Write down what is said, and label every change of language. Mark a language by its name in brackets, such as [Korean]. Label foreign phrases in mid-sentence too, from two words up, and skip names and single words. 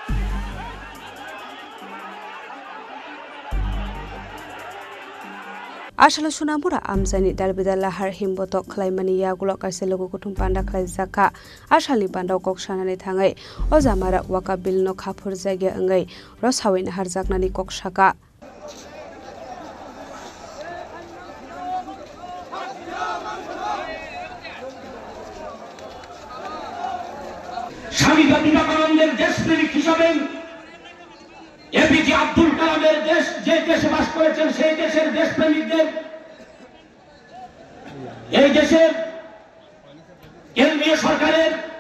[Kok Borok] Ashala sunamura amzani dalbida lahar himbotok khlaimani yagulo kaisa logo gutum panda khlai jaka ashali panda koksanani thangai ojamara wakabil no khafur jaga angai rosawin harjaknani koksaka [Bangla] স্বামী বিবেকানন্দের দেশপ্রেমিক হিসাবে এপিজে আব্দুল কালামের দেশ যে দেশে বাস করেছেন সেই দেশের দেশপ্রেমিকদের এই দেশের কেন্দ্রীয় সরকারের